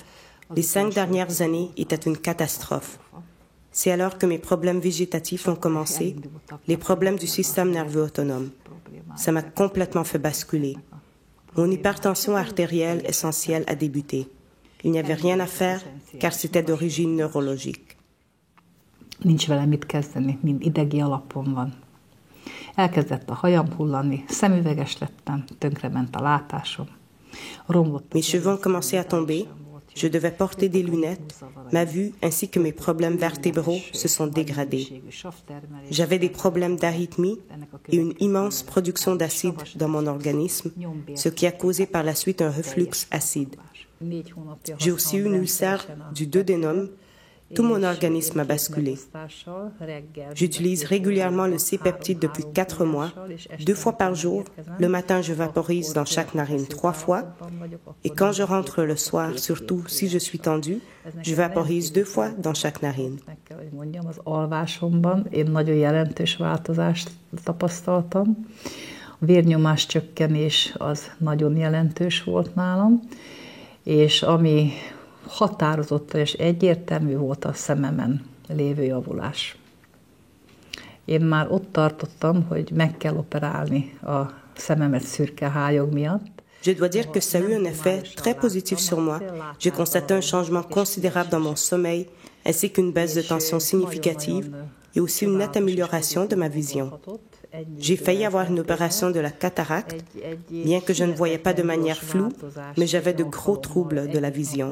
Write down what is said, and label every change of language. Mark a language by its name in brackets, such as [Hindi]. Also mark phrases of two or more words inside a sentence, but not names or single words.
[French] Les 5 dernières années étaient une catastrophe. C'est alors que mes problèmes végétatifs ont commencé, les problèmes du système nerveux autonome. Ça m'a complètement fait basculer. Mon hypertension artérielle essentielle a débuté. Il n'y avait rien à faire car c'était d'origine neurologique. [Hungarian] Nincs vele mit kezdeni, mind idegi alapon van. Elkezdett a hajam hullani, szemüveges lettem, tönkrement a látásom. [French] Mes cheveux ont commencé à tomber, je devais porter des lunettes, ma vue ainsi que mes problèmes vertébraux se sont dégradés. J'avais des problèmes d'arythmie et une immense production d'acide dans mon organisme, ce qui a causé par la suite un reflux acide. J'ai aussi eu une ulcère du duodénum. Tout mon organisme a basculé. J'utilise régulièrement le C-peptide depuis 4 mois, 2 fois par jour. Le matin, je vaporise dans chaque narine 3 fois. Et quand je rentre le soir, surtout si je suis tendue, je vaporise 2 fois dans chaque narine. [Hungarian] Az alvásomban én nagyon jelentős változást tapasztaltam. A vérnyomás csökkenés az nagyon jelentős volt nálam, és ami határozottan és egyértelmű volt a szememen lévő javulás. Én már ott tartottam, hogy meg kell operálni a szememet szürke hályog miatt. [French] Je dois dire que ça a eu un effet très positif sur moi. J'ai constaté un changement considérable dans mon sommeil, ainsi qu'une baisse de tension significative et aussi une nette amélioration de ma vision. J'ai failli avoir une opération de la cataracte, bien que je ne voyais pas de manière floue, mais j'avais de gros troubles de la vision.